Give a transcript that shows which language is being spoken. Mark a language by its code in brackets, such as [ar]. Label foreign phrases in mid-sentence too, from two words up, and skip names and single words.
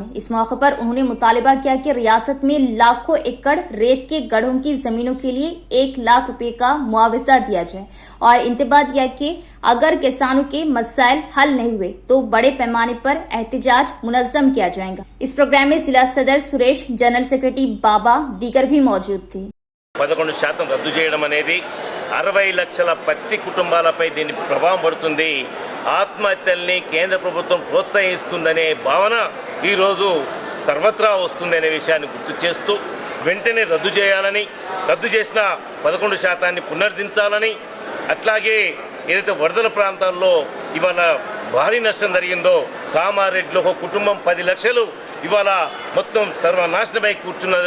[ur] اس موقع پر انہوں نے مطالبہ کیا کہ ریاست میں لاکھوں ایکڑ ریت کے گڑھوں کی زمینوں کے لیے 1 لاکھ روپے کا معاوضہ دیا جائے اور انتباہ دیا کہ اگر کسانوں کے مسائل حل نہیں ہوئے تو بڑے پیمانے پر احتجاج منظم کیا جائے گا۔ اس پروگرام میں ضلع صدر سریش، جنرل سیکرٹری بابا دیگر بھی موجود تھے۔ [te] 11% రద్దు చేయడం అనేది 60 లక్షల పత్తి కుటుంబాలపై దీని ప్రభావం పడుతుంది। ఆత్మహత్యల్ని కేంద్ర ప్రభుత్వం ప్రోత్సహిస్తుందనే భావన ఈరోజు సర్వత్రా వస్తుందనే విషయాన్ని గుర్తు చేస్తూ వెంటనే రద్దు చేయాలని, రద్దు చేసిన 11% పునరుద్ధరించాలని, అట్లాగే ఏదైతే వరదల ప్రాంతాల్లో ఇవాళ భారీ నష్టం జరిగిందో కామారెడ్డిలో ఒక కుటుంబం 10 లక్షలు ఇవాళ మొత్తం సర్వనాశనమై కూర్చున్నారు।